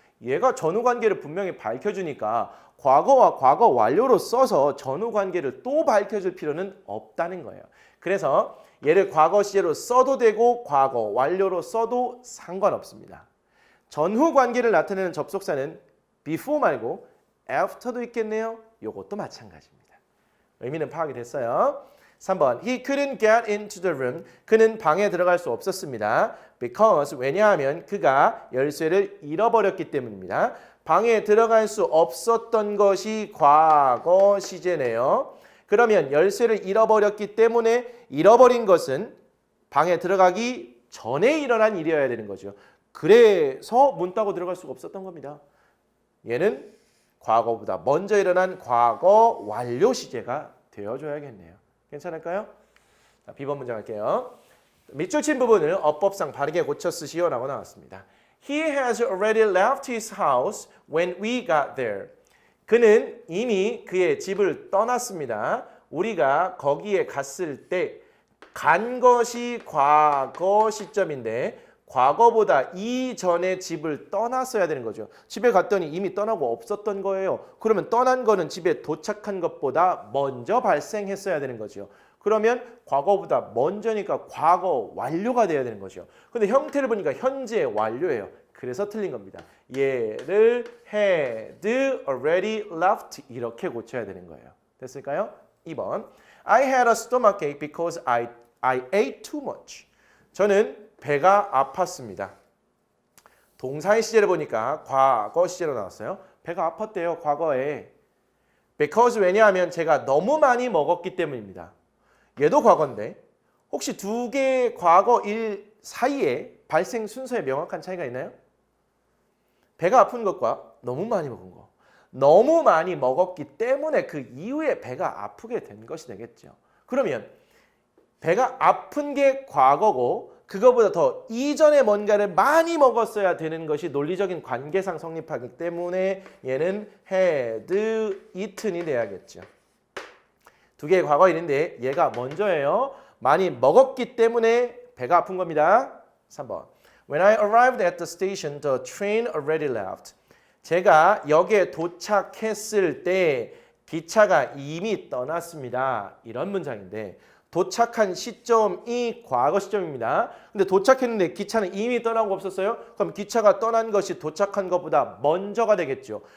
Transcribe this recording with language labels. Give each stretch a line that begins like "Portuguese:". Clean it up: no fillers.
Korean: 얘가 전후 관계를 분명히 밝혀주니까 과거와 과거 완료로 써서 전후 관계를 또 밝혀줄 필요는 없다는 거예요. 그래서 얘를 과거 시제로 써도 되고 과거 완료로 써도 상관없습니다. 전후 관계를 나타내는 접속사는 before 말고 after도 있겠네요. 이것도 마찬가지입니다. 의미는 파악이 됐어요.
English: 3번 He couldn't get into the room.
Korean: 그는 방에 들어갈 수 없었습니다. Because 왜냐하면 그가 열쇠를 잃어버렸기 때문입니다. 방에 들어갈 수 없었던 것이 과거 시제네요. 그러면 열쇠를 잃어버렸기 때문에 잃어버린 것은 방에 들어가기 전에 일어난 일이어야 되는 거죠. 그래서 문 따고 들어갈 수가 없었던 겁니다. 얘는 과거보다 먼저 일어난 과거 완료 시제가 되어줘야겠네요. 괜찮을까요? 자, B번 문장 할게요. 밑줄 친 부분을 어법상 바르게 고쳐 쓰시오 라고 나왔습니다.
English: He has already left his house when we got there.
Korean: 그는 이미 그의 집을 떠났습니다. 우리가 거기에 갔을 때 간 것이 과거 시점인데 과거보다 이전에 집을 떠났어야 되는 거죠. 집에 갔더니 이미 떠나고 없었던 거예요. 그러면 떠난 거는 집에 도착한 것보다 먼저 발생했어야 되는 거죠. 그러면 과거보다 먼저니까 과거 완료가 돼야 되는 거죠. 근데 형태를 보니까 현재 완료예요. 그래서 틀린 겁니다. 얘를
English: had already left
Korean: 이렇게 고쳐야 되는 거예요. 됐을까요? 2번.
English: I had a stomachache because I ate too much.
Korean: 저는 배가 아팠습니다. 동사의 시제를 보니까 과거 시제로 나왔어요. 배가 아팠대요. 과거에. Because 왜냐하면 제가 너무 많이 먹었기 때문입니다. 얘도 과거인데 혹시 두 개의 과거 일 사이에 발생 순서에 명확한 차이가 있나요? 배가 아픈 것과 너무 많이 먹은 거. 너무 많이 먹었기 때문에 그 이후에 배가 아프게 된 것이 되겠죠. 그러면 배가 아픈 게 과거고 그거보다 더 이전에 뭔가를 많이 먹었어야 되는 것이 논리적인 관계상 성립하기 때문에 얘는
English: had eaten이
Korean: 돼야겠죠. 두 개의 과거일인데 얘가 먼저예요. 많이 먹었기 때문에 배가 아픈 겁니다. 3번.
English: When I arrived at the station, the train already left.
Korean: 제가 역에 도착했을 때 기차가 이미 떠났습니다. 이런 문장인데 도착한 시점이 과거 시점입니다. 근데 도착했는데 기차는 이미 떠나고 없었어요? 그럼 기차가 떠난 것이 도착한 것보다 먼저가 되겠죠.